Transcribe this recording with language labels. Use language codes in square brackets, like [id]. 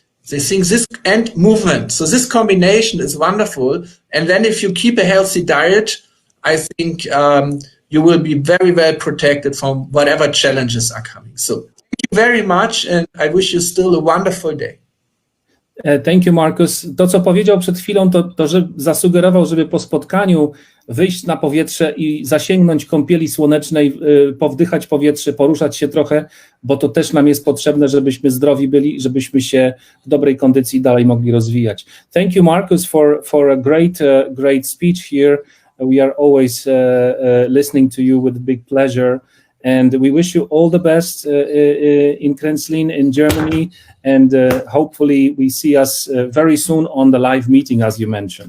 [en] They think this and movement. So this combination is wonderful. And then if you keep a healthy diet, I think you will be very well protected from whatever challenges are coming. So thank you very much, and I wish you still a wonderful day. Thank you, Markus. [pl] To, co powiedział przed chwilą, to że zasugerował, żeby po spotkaniu wyjść na powietrze i zasięgnąć kąpieli słonecznej, powdychać powietrze, poruszać się trochę, bo to też nam jest potrzebne, żebyśmy zdrowi byli, żebyśmy się w dobrej kondycji dalej mogli rozwijać. [en] Thank you, Markus, for a great speech here. We are always listening to you with big pleasure. And we wish you all the best in Krenzlin in Germany, and hopefully we see us very soon on the live meeting, as you mentioned.